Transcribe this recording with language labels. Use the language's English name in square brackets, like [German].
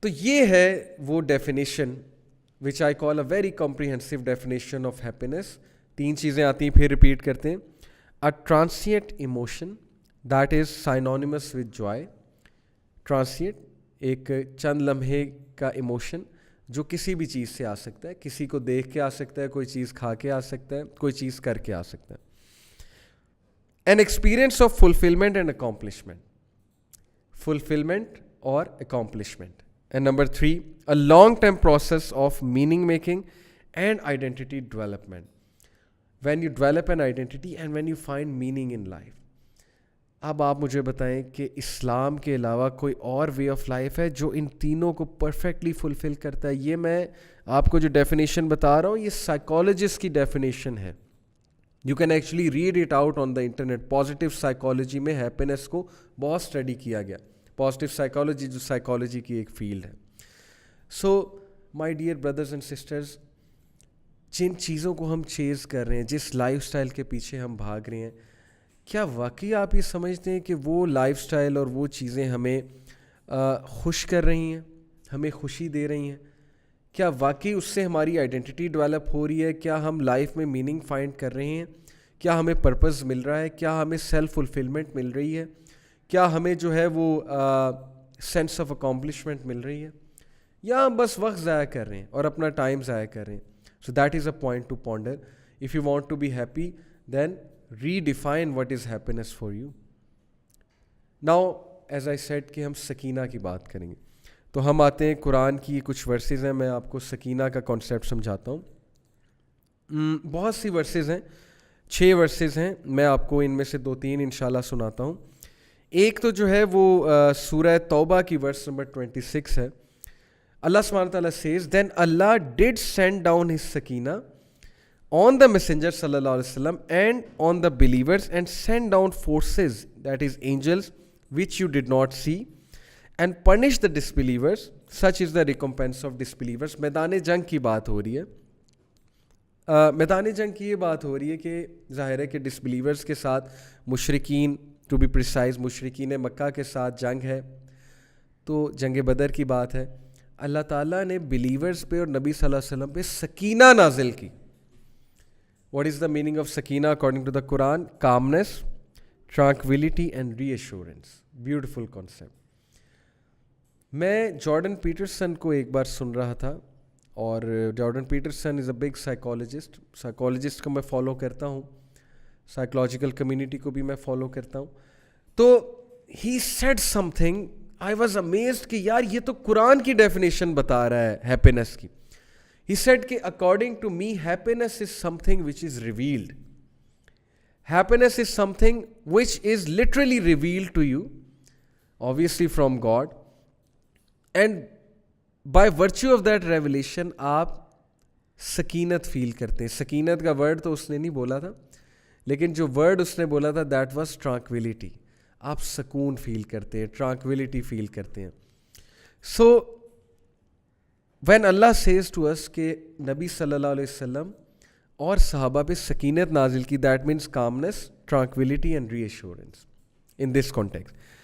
[Urdu] تو یہ ہے وہ definition [English] which I call a very comprehensive definition of happiness. [Urdu] 3 چیزیں آتی ہیں, پھر ریپیٹ کرتے ہیں. [English] A transient emotion that is synonymous with joy. [Urdu] Transient, ایک چند لمحے کا ایموشن جو کسی بھی چیز سے آ سکتا ہے, کسی کو دیکھ کے آ سکتا ہے, کوئی چیز کھا کے آ سکتا ہے, کوئی چیز کر کے آ سکتا ہے. [English] An experience of fulfillment and accomplishment. Fulfillment اور accomplishment. And number 3, a long-term process of meaning making and identity development. when you develop an identity and when you find meaning in life. [Urdu] اب آپ مجھے بتائیں کہ اسلام کے علاوہ کوئی اور وے آف لائف ہے جو ان تینوں کو پرفیکٹلی فلفل کرتا ہے؟ یہ میں آپ کو جو ڈیفینیشن بتا رہا ہوں یہ سائیکالوجسٹ کی ڈیفینیشن ہے. [English] You can actually read it out on the internet. [Urdu] Positive psychology میں ہیپینس کو بہت اسٹڈی کیا گیا. پازیٹیو سائیکالوجی جو سائیکالوجی کی ایک فیلڈ ہے. [English] so my dear brothers and sisters, [Urdu] جن چیزوں کو ہم چیز کر رہے ہیں, جس لائف سٹائل کے پیچھے ہم بھاگ رہے ہیں, کیا واقعی آپ یہ سمجھتے ہیں کہ وہ لائف سٹائل اور وہ چیزیں ہمیں خوش کر رہی ہیں, ہمیں خوشی دے رہی ہیں؟ کیا واقعی اس سے ہماری آئیڈینٹی ڈیولپ ہو رہی ہے؟ کیا ہم لائف میں میننگ فائنڈ کر رہے ہیں؟ کیا ہمیں پرپز مل رہا ہے؟ کیا ہمیں سیلف فلفلمنٹ مل رہی ہے؟ کیا ہمیں جو ہے وہ سینس آف اکامپلشمنٹ مل رہی ہے؟ یا ہم بس وقت ضائع کر رہے ہیں اور اپنا ٹائم ضائع کر رہے ہیں؟ [English] So that is a point to ponder. If you want to be happy, then redefine what is happiness for you. Now, as I said [Urdu] کہ ہم سکینہ کی بات کریں گے, تو ہم آتے ہیں قرآن کی کچھ ورسز ہیں. میں آپ کو سکینہ کا کانسیپٹ سمجھاتا ہوں. بہت سی ورسز ہیں, 6 ورسز ہیں. میں آپ کو ان میں سے 2-3 انشاءاللہ سناتا ہوں. ایک تو جو ہے وہ سورہ توبہ کی ورس نمبر 26 ہے. [English] Allah subhanahu wa ta'ala says, then Allah did send down his sakina on the messenger sallallahu alaihi wasallam and on the believers and send down forces, that is angels, which you did not see, and punish the disbelievers. Such is the recompense of disbelievers. [Urdu] میدان جنگ کی بات ہو رہی ہے. میدان جنگ کی یہ بات ہو رہی ہے کہ ظاہر ہے کہ ڈسبلیورس کے ساتھ مشرکین, [English] to be precise [Urdu] مشرکین مکہ کے ساتھ جنگ ہے. تو جنگ بدر کی بات ہے. اللہ تعالیٰ نے بلیورز پہ اور نبی صلی اللہ علیہ وسلم پہ سکینہ نازل کی. [English] What is the meaning of سکینہ according to the Quran? Calmness, tranquility and reassurance. Beautiful concept. [Urdu] میں جارڈن پیٹرسن کو ایک بار سن رہا تھا, اور Jordan Pietersen [English] Is a big psychologist. [Urdu] Psychologist کو میں فالو کرتا ہوں, سائیکولوجیکل کمیونٹی کو بھی میں فالو کرتا ہوں. تو [English] he said something, I was amazed [Urdu] کہ یار یہ تو قرآن کی ڈیفینیشن بتا رہا ہے ہیپینس کی. [English] He said کہ according to me happiness is something which is revealed. Happiness is something which is literally revealed to you, obviously from God. And by virtue of that revelation [Urdu] آپ سکینت فیل کرتے ہیں. سکینت کا word تو اس نے نہیں بولا تھا, لیکن جو ورڈ اس نے بولا تھا [English] that was tranquility. [Urdu] آپ سکون فیل کرتے ہیں, ٹرانکویلٹی فیل کرتے ہیں. [English] so when Allah says to us [Urdu] کہ نبی صلی اللہ علیہ وسلم اور صحابہ پہ سکینت نازل کی, [English] That means calmness, tranquillity and reassurance in this context.